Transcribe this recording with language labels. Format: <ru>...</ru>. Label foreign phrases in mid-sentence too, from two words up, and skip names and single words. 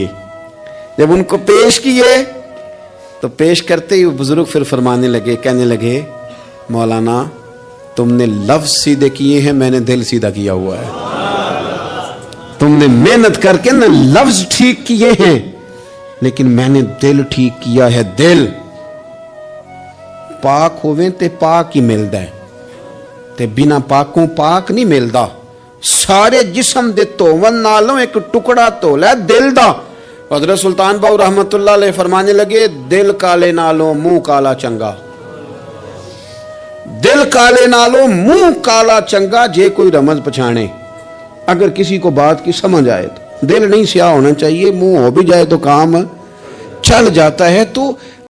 <ur>جب ان کو پیش کیے تو پیش کرتے ہی بزرگ پھر فرمانے لگے، کہنے لگے مولانا تم نے لفظ سیدھے کیے ہیں، میں نے دل سیدھا کیا ہوا ہے۔ تم نے محنت کر کے نہ لفظ ٹھیک کیے ہیں، لیکن میں نے دل ٹھیک کیا ہے۔</ur> <pa>دل پاک ہوئے تے پاک ہی ملدا ہے، تے بنا پاکوں پاک نہیں ملدا۔ سارے جسم دے توون نالوں ایک ٹکڑا تولا دل دا۔</pa> <ur>حضرت سلطان باؤ رحمت اللہ علیہ فرمانے لگے</ur> <pa>دل کالے نالوں منہ کالا چنگا، دل کالے نالوں منہ کالا چنگا، جے کوئی رمز پچھانے۔</pa> <ur>اگر کسی کو بات کی سمجھ آئے تو، دل نہیں سیاہ ہونا چاہیے، منہ ہو بھی جائے تو کام چل جاتا ہے۔ تو</ur>